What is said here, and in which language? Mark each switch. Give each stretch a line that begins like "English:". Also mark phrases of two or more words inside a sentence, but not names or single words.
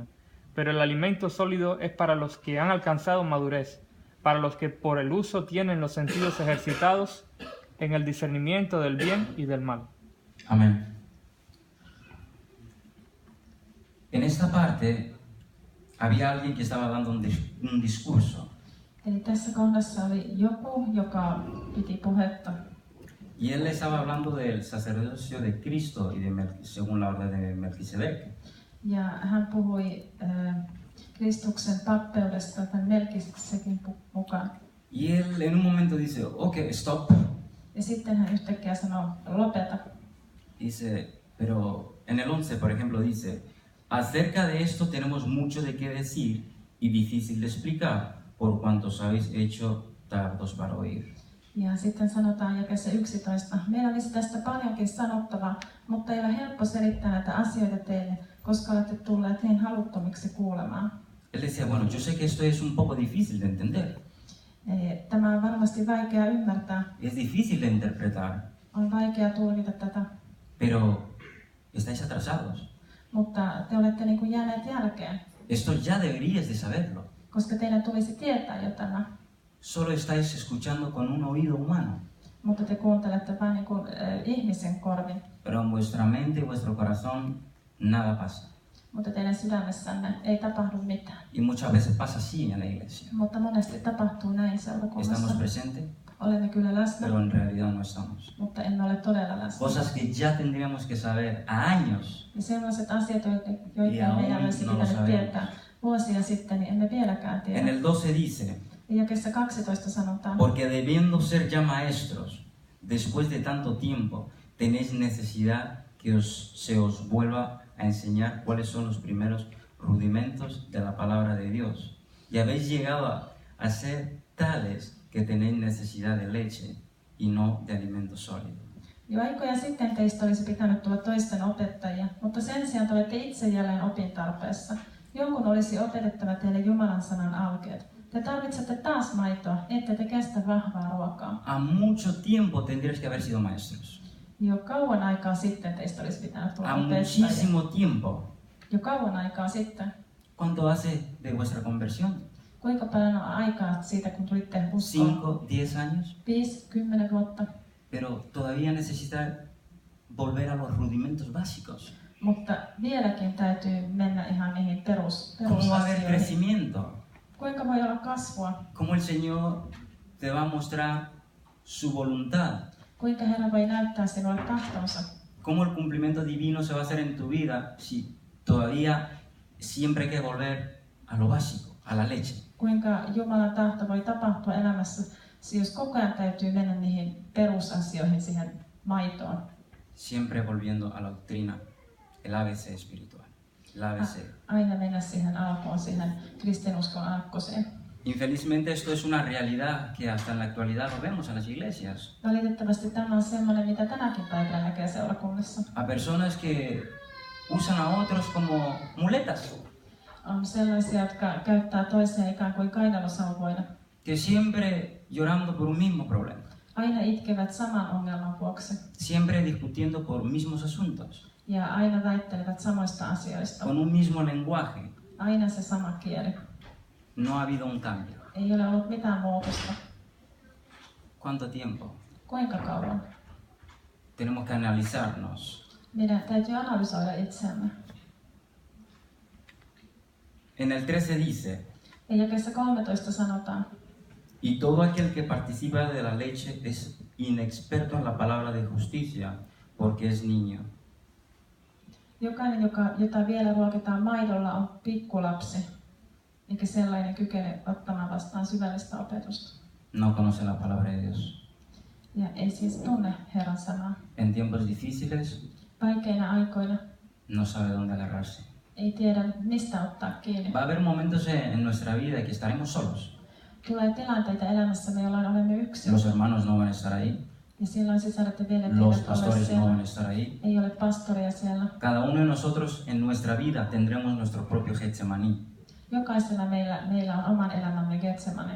Spanish: Pero el alimento sólido es para los que han alcanzado madurez, para los que por el uso tienen los sentidos ejercitados en el discernimiento del bien y del mal. Amén. En esta parte había alguien que estaba dando un discurso
Finnish: Eli tässä kohdassa oli joku, joka piti puhetta.
Spanish: y él estaba hablando del sacerdocio de Cristo y según la orden de Melquisedec.
Finnish: Ja hän puhui Kristuksen pappeudesta tämän Melkisedekin mukaan.
Spanish: Y él en un momento dice,
English: ok, stop.
Finnish: Ja sitten hän yhtäkkiä sanoo, lopeta.
Spanish: Dice, pero en el 11, por ejemplo, dice, acerca de esto tenemos mucho de qué decir y difícil de explicar, por cuanto os habéis hecho tardos para oír.
Finnish: Ja sitten sanotaan jakeessa 11, meillä olisi tästä paljonkin sanottavaa, mutta ei ole helppo selittää näitä asioita teille, koska olette tulleet niin haluttomiksi kuulemaan.
Spanish: Él decía, bueno, yo sé que esto es un poco difícil de entender,
Finnish: Eli tämä on varmasti vaikea ymmärtää,
Spanish: es difícil de interpretar,
Finnish: on vaikea tulkita tätä,
Spanish: pero estáis atrasados.
Finnish: mutta te olette niin kuin jääneet jälkeen,
Spanish: Esto ya deberíais de saberlo.
Finnish: koska teidän tulisi tietää jo tämä,
Spanish: Solo estáis escuchando con un oído humano,
Finnish: mutta te kuuntelette vain niin kuin ihmisen korvin,
Spanish: pero en vuestra mente y vuestro corazón nada pasa.
Finnish: mutta teidän sydämessänne ei tapahdu mitään.
Spanish: Y muchas veces pasa así en la iglesia.
Finnish: Mutta monesti tapahtuu näin seurakunnassa.
Spanish: Estamos presentes,
Finnish: Olemme kyllä läsnä,
Spanish: pero en realidad no estamos.
Finnish: mutta emme ole todella läsnä.
Spanish: Cosas que ya tendríamos que saber a años.
Finnish: Ja sellaiset asiat, joita Ja meidän olisi
Spanish: no lo
Finnish: pitänyt
Spanish: sabemos.
Finnish: tietää vuosia sitten, niin emme vieläkään
Spanish: En
Finnish: tiedä.
Spanish: el 12 dice,
Finnish: Ja jakeessa 12 sanotaan,
Spanish: porque debiendo ser ya maestros, después de tanto tiempo, tenéis necesidad que se os vuelva a enseñar cuáles son los primeros rudimentos de la palabra de Dios. Y habéis llegado a ser tales que tenéis necesidad de leche y no de alimento sólido.
Finnish: jo aikoja sitten teistä olisi pitänyt tulla toisten opettajia, mutta sen sijaan te olette itse jälleen opintarpeessa. Jonkun olisi opetettava teille Jumalan sanan alkeet. Te tarvitsette taas maitoa, ette te kestä vahvaa ruokaa.
Spanish: A mucho tiempo tendríais que haber sido maestros.
Finnish: Jo kauan aikaa sitten teistä olisi pitänyt tulla
Spanish: A
Finnish: opettajia.
Spanish: muchísimo tiempo.
Finnish: Jo kauan aikaa sitten.
Spanish: ¿Cuánto hace de vuestra conversión?
Finnish: Kuinka paljon on aikaa siitä, kun tulitte uskoon?
Spanish: 5, 10 años.
Finnish: 5-10 vuotta.
Spanish: Pero todavía necesita volver a los rudimentos básicos.
Finnish: Mutta vieläkin täytyy mennä ihan niihin
Spanish: ¿Cómo va a haber
Finnish: perusasioihin.
Spanish: crecimiento?
Finnish: Kuinka voi olla kasvua?
Spanish: ¿Cómo el Señor te va a mostrar su voluntad?
Finnish: Kuinka Herra voi näyttää sinulle tahtonsa?
Spanish: ¿Cómo el cumplimiento divino se va a hacer en tu vida si todavía siempre hay que volver a lo básico, a la leche?
Finnish: Kuinka Jumalan tahto voi tapahtua elämässä, jos koko ajan täytyy mennä niihin perusasioihin, siihen maitoon?
Spanish: Siempre volviendo a la doctrina, el ABC espiritual, el ABC.
Finnish: Aina mennä siihen alkuun, siihen kristinuskon aakkoseen.
Spanish: Infelizmente esto es una realidad que hasta en la actualidad lo vemos en las iglesias.
Finnish: Valitettavasti tämä on sellainen, mitä tänäkin päivänä näkee seurakunnassa.
Spanish: A personas que usan a otros como muletas,
Finnish: On sellaisia, jotka käyttää toisia ikään kuin kainalosauvoina.
Spanish: que siempre llorando por un mismo problema,
Finnish: Aina itkevät saman ongelman vuoksi
Spanish: siempre discutiendo por mismos asuntos,
Finnish: ja aina väittelevät samoista asioista.
Spanish: con un mismo lenguaje.
Finnish: Aina se sama kieli.
Spanish: No ha habido un cambio.
Finnish: Ei ole ollut mitään muutosta.
Spanish: ¿Cuánto tiempo?
Finnish: Kuinka kauan?
Spanish: Tenemos que analizarnos.
Finnish: Meidän täytyy analysoida itseämme.
Spanish: En el 13 dice,
Finnish: Ja jakeessa 13 sanotaan,
Spanish: y todo aquel que participa de la leche es inexperto en la palabra de justicia, porque es niño.
Finnish: jokainen, jota vielä ruokitaan maidolla, on pikkulapsi, eikä sellainen kykene ottamaan vastaan syvällistä opetusta.
Spanish: No conoce la palabra de Dios.
Finnish: Ja ei siis tunne Herran sanaa.
Spanish: En tiempos difíciles
Finnish: Vaikeina aikoina
Spanish: no sabe dónde agarrarse.
Finnish: ei tiedä, mistä ottaa kiinni.
Spanish: Va a haber momentos en nuestra vida que estaremos solos.
Finnish: Tulee tilanteita elämässämme, jolloin olemme yksin.
Spanish: Los hermanos no van a estar ahí,
Finnish: Ja silloin sisaret ja veljet
Spanish: los
Finnish: eivät ole
Spanish: pastores no van a
Finnish: siellä.
Spanish: estar ahí.
Finnish: Ei ole pastoria siellä.
Spanish: Cada uno de nosotros en nuestra vida tendremos nuestro propio Getsemaní.
Finnish: Jokaisella meillä on oman elämämme Getsemane.